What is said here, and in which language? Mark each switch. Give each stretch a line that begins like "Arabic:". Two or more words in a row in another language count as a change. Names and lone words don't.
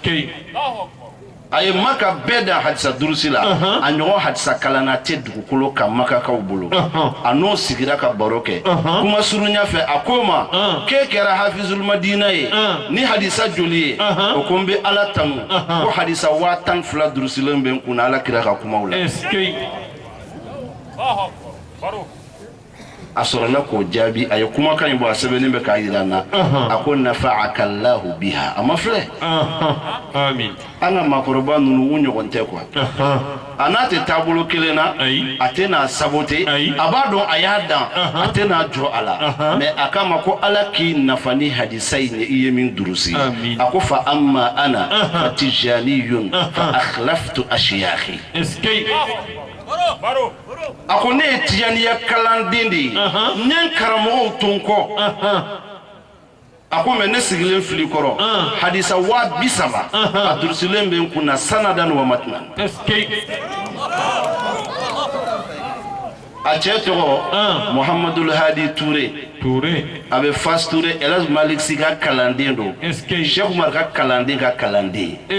Bambara: a ye Maka bɛɛ da hadisa durusi la a ɲɔgɔn hadisa kalanna tɛ dugukolo kan Makakaw bolo a n'o sigira ka baro kɛ kuma surunya fɛ a ko ma k'e kɛra Hafizul Madina ye ni hadisa joli ye o ko n bɛ Ala tanu ko hadisa 12 durusilen bɛ n kun na Ala kira ka kumaw la a sɔrɔla k'o jaabi a ye kumakan in bɔ a sɛbɛnnen bɛ k'a yira n na a ko
Arabic: نفعك الله بها
Bambara: a ma filɛ amin an ka maakɔrɔba ninnu u ɲɔgɔn tɛ quoi a n'a tɛ taabolo kelen na a tɛ n'a saboter a b'a dɔn a y'a dan a tɛ n'a jɔ a la mais a k'a ma ko Ala k'i nafa ni hadisa in ye i ye min durusi a ko
Arabic: فأما أنا فتيجاني فأخلفت أشياخي
Bambara: a ko ne ye tijaniya kalanden de ye n ye n karamɔgɔw to n kɔ a ko mɛ ne sigilen fili kɔrɔ hadisa 30 a durusilen bɛ n kun na
Arabic: سندا ومتنا
Bambara: a cɛ tɔgɔ Muhamadul Hadi Ture a bɛ Fas Ture El Hadj Malick Sy ka kalanden don Cheikh Umar ka kalanden ka kalanden